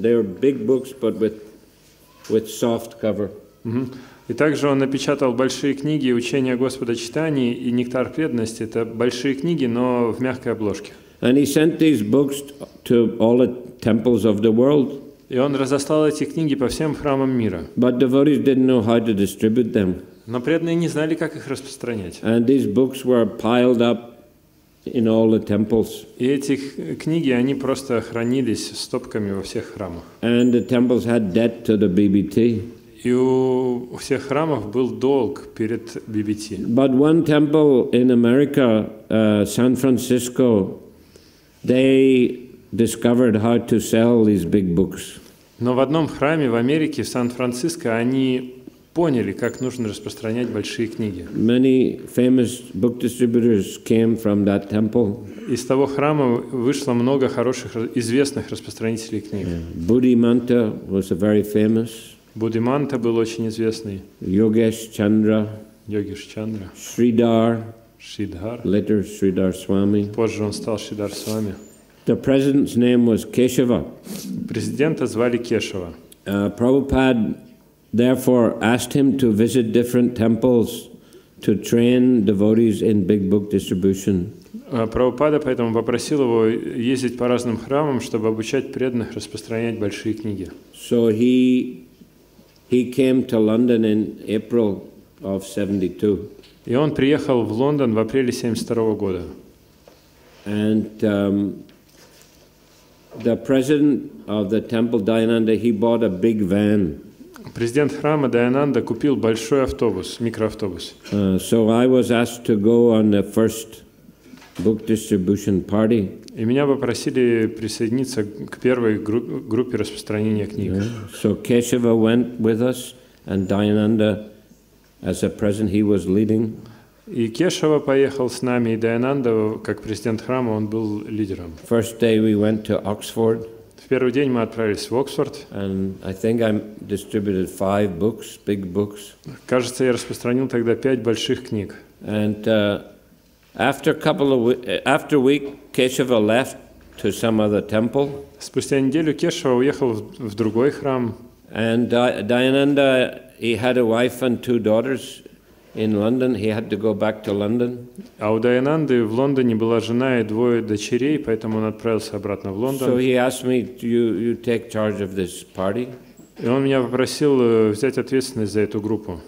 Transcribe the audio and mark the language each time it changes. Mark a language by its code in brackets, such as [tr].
[en] They were big books, but with soft cover. [ru] И также он напечатал большие книги «Учения Господа Читания» и «Нектар преданности». Это большие книги, но в мягкой обложке. [en] And he sent these books to all the temples of the world. [ru] И он разослал эти книги по всем храмам мира. [en] But devotees didn't know how to distribute them. [ru] Но преданные не знали, как их распространять. [en] And these books were piled up in all the temples. [ru] И эти книги, они просто хранились стопками во всех храмах. [en] And the temples had debt to the BBT. [ru] И у всех храмов был долг перед BBT. [en] But one temple in America, San Francisco, they discovered how to sell these big books. [ru] Но в одном храме в Америке, в Сан-Франциско, они поняли, как нужно распространять большие книги. [en] Many famous book distributors came from that temple. [ru] Из того храма вышло много хороших, известных распространителей книг. [en] Buddhimanta was a very famous. [ru] Буддиманта был очень известный. [en] Yogesh Chandra. [ru] Йогиш Чандра. [en] Sridhar. [ru] Шридхар. [en] Later Sridhar Swami. [ru] Позже он стал Шридар Свами. [en] The president's name was Keshava. [ru] Президента звали Кешава. [en] Prabhupada therefore asked him to visit different temples to train devotees in big book distribution. [ru] Прабхупада поэтому попросил его ездить по разным храмам, чтобы обучать преданных распространять большие книги. [en] So he came to London in April of 72. [ru] И он приехал в Лондон в апреле 1972 года. [en] And the president of the temple, Dayananda, he bought a big van. [ru] Президент храма Dayananda купил большой автобус, микроавтобус. [en] So I was asked to go on the first book distribution party. [ru] И меня попросили присоединиться к первой группе распространения книг. [en] So Keshava went with us, and Dayananda, as a president, he was leading. [ru] И Кешава поехал с нами, и Dayananda, как президент храма, он был лидером. [en] First day we went to Oxford. [ru] В первый день мы отправились в Оксфорд. [en] And I think I distributed 5 books, big books. [ru] Кажется, я распространил тогда 5 больших книг. [en] And after week, Keshava left to some other temple. [ru] Спустя неделю Кешава уехал в другой храм. [en] And Dayananda, he had a wife and 2 daughters in London. He had to go back to London. [ru] А у Даянанды в Лондоне была жена и 2 дочерей, поэтому он отправился обратно в Лондон. [en] So he asked me, you take charge of this party. [ru] И он меня попросил взять ответственность за эту группу.